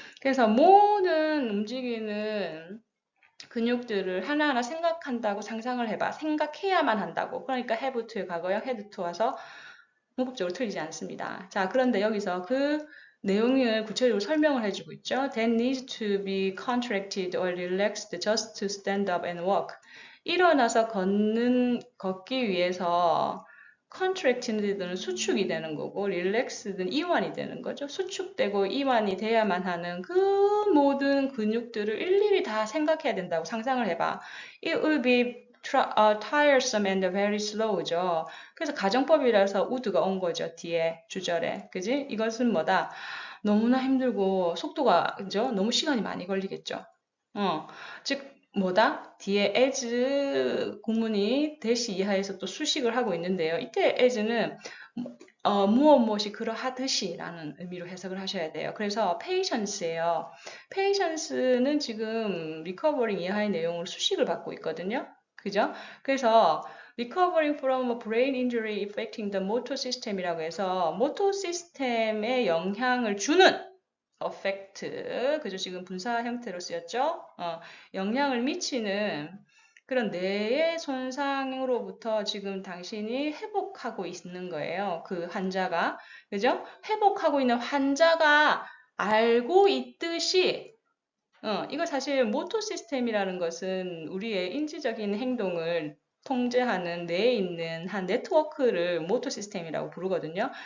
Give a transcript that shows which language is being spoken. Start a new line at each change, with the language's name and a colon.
Korean: 그래서 모든 움직이는 근육들을 하나하나 생각한다고 상상을 해봐. 생각해야만 한다고. 그러니까 have to의 과거형 had to 와서 문법적으로 틀리지 않습니다. 자, 그런데 여기서 그 내용을 구체적으로 설명을 해주고 있죠.
English: That needs to be contracted or relaxed just to stand up and walk.
Korean: 일어나서 걷기 위해서 contracted는 수축이 되는 거고 relaxed는 이완이 되는 거죠. 수축되고 이완이 돼야만 하는 그 모든 근육들을 일일이 다 생각해야 된다고 상상을 해봐.
English: It will be tiresome and very slow죠.
Korean: 그래서 가정법이라서 would가 온 거죠. 뒤에 주절에. 그지? 이것은 뭐다? 너무나 힘들고 속도가 그죠? 너무 시간이 많이 걸리겠죠. 즉 뭐다? 뒤에 as 구문이 대시 이하에서 또 수식을 하고 있는데요. 이때 as는 무엇이 그러하듯이 라는 의미로 해석을 하셔야 돼요. 그래서 patience예요. patience는 지금 recovering 이하의 내용으로 수식을 받고 있거든요. 그죠? 그래서 recovering from a brain injury affecting the motor system 이라고 해서 모터 시스템에 영향을 주는 affect, 그죠? 지금 분사 형태로 쓰였죠? 영향을 미치는 그런 뇌의 손상으로부터 지금 당신이 회복하고 있는 거예요. 그 환자가. 그죠? 회복하고 있는 환자가 알고 있듯이 이거 사실 모토 시스템이라는 것은 우리의 인지적인 행동을 통제하는 뇌에 있는 한 네트워크를 모토 시스템이라고 부르거든요.